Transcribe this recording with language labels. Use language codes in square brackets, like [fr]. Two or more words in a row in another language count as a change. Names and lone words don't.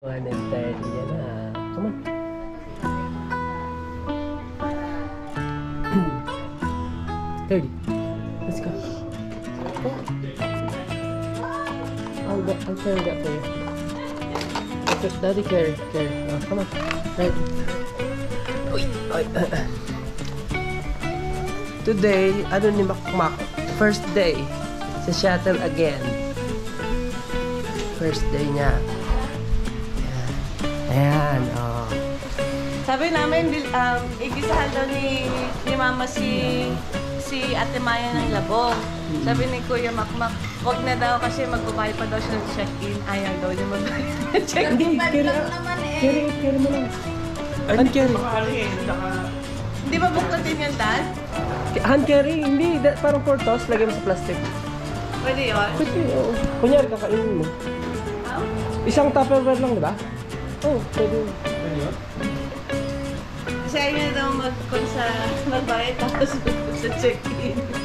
[tl] 1:30 yan na. [en] Come on. Thirty. Let's go. Oh. I'll carry that for you. Daddy carry. Oh, come on. Right. Today, [tl] ano ni Makmak? [en] First day sa shuttle again. First day [tl] niya. Ayan, oh. Sabi namin, igisahan daw ni Mama si Ate Maya ng labong. Sabi ni Kuya Makmak, wag na daw kasi magbabayad pa daw siya ng check-in. Ayaw daw niya magbayad ng check-in. Carry mo lang. [en] Hand carry. [tl] Hindi ba buklatin yan, Dad? [en] Hand carry, [tl] hindi. Parang [en] for toss, [tl] lagay mo sa plastic. Pwede yun? Pwede, oo. Kunyari, kakainin mo. Isang Tupperware lang, di ba? Oo, pwede. Pwede yun? Kasi ayaw niya daw magbayad tapos sa check-in.